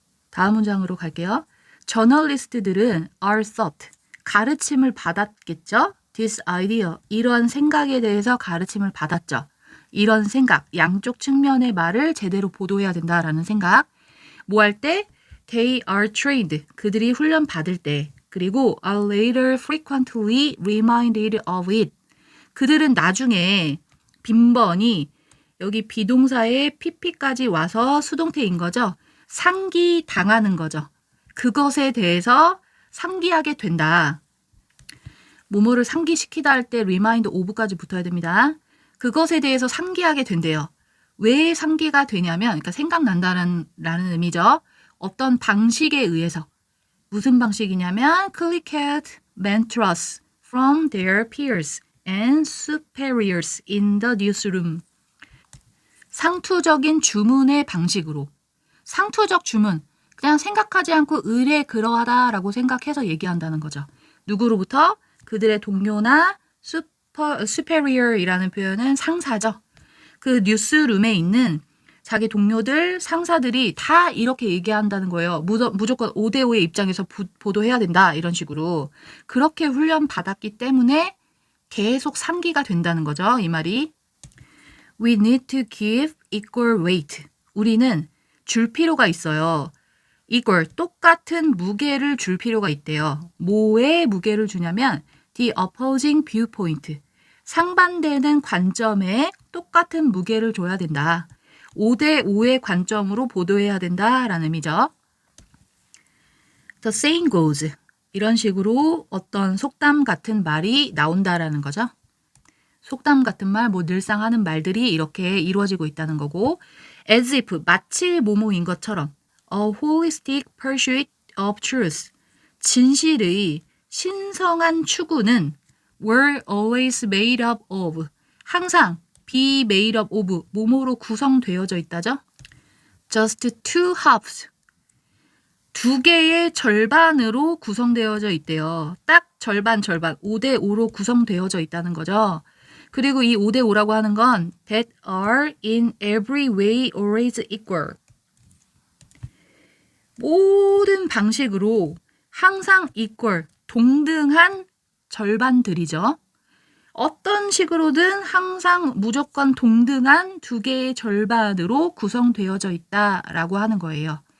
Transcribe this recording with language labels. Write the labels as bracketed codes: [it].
[ko] 다음 문장으로 갈게요. 저널리스트들은 [en] are taught, [ko] 가르침을 받았겠죠? [en] This idea, [ko] 이런 생각에 대해서 가르침을 받았죠. 이런 생각, 양쪽 측면의 말을 제대로 보도해야 된다라는 생각. 뭐 할 때? [en] They are trained, [ko] 그들이 훈련 받을 때. [en] 그리고 are later frequently reminded of it. [ko] 그들은 나중에 빈번히 여기 비동사에 pp까지 와서 수동태인 거죠. 상기당하는 거죠. 그것에 대해서 상기하게 된다. 뭐뭐를 상기시키다 할 때 remind of까지 붙어야 됩니다. 그것에 대해서 상기하게 된대요. 왜 상기가 되냐면, 그러니까 생각난다는 의미죠. 어떤 방식에 의해서. 무슨 방식이냐면 [en] cliquet mantras from their peers and superiors in the newsroom. [ko] 상투적인 주문의 방식으로. 상투적 주문, 그냥 생각하지 않고 의례 그러하다라고 생각해서 얘기한다는 거죠. 누구로부터? 그들의 동료나 superior이라는 표현은 상사죠. 그 뉴스룸에 있는 자기 동료들, 상사들이 다 이렇게 얘기한다는 거예요. 무조건 5대5의 입장에서 보도해야 된다. 이런 식으로. 그렇게 훈련 받았기 때문에 계속 상기가 된다는 거죠. 이 말이. [en] We need to give equal weight. [ko] 우리는 줄 필요가 있어요. equal, 똑같은 무게를 줄 필요가 있대요. 뭐에 무게를 주냐면 [en] the opposing viewpoint. [ko] 상반되는 관점에 똑같은 무게를 줘야 된다. 5대5의 관점으로 보도해야 된다라는 의미죠. [en] The saying goes. [ko] 이런 식으로 어떤 속담 같은 말이 나온다라는 거죠. 속담 같은 말, 뭐 늘상 하는 말들이 이렇게 이루어지고 있다는 거고 as if, 마치 뭐뭐인 것처럼 [en] a holistic pursuit of truth. [ko] 진실의 신성한 추구는 [en] were always made up of. [ko] 항상 [en] be made up of, [ko] 뭐뭐로 구성되어져 있다죠. [en] just two halves. [ko] 두 개의 절반으로 구성되어져 있대요. 딱 절반, 5대5로 구성되어져 있다는 거죠. 그리고 이 5대5라고 하는 건 [en] that are in every way always equal. [ko] 모든 방식으로 항상 equal, 동등한 절반들이죠. 어떤 식으로든 항상 무조건 동등한 두 개의 절반으로 구성되어져 있다라고 하는 거예요.